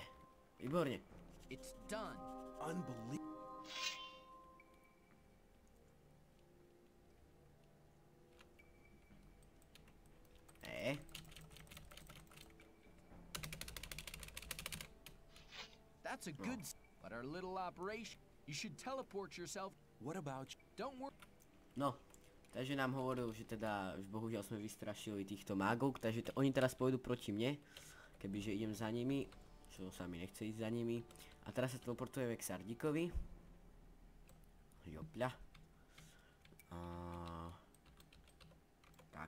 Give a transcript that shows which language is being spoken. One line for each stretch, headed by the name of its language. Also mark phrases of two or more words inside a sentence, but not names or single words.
Slovak: Výborne.
English: It's done. Unbelievable. That's a good but our little operation. You should teleport yourself. What about Don't worry.
Slovak: No, takže nám hovoril, že teda už bohužiaľ sme vystrašili týchto mágov, takže oni teraz pôjdu proti mne, kebyže idem za nimi, čo sa mi nechce ísť za nimi. A teraz sa teleportujeme k Sardíkovi. Jopľa. Tak.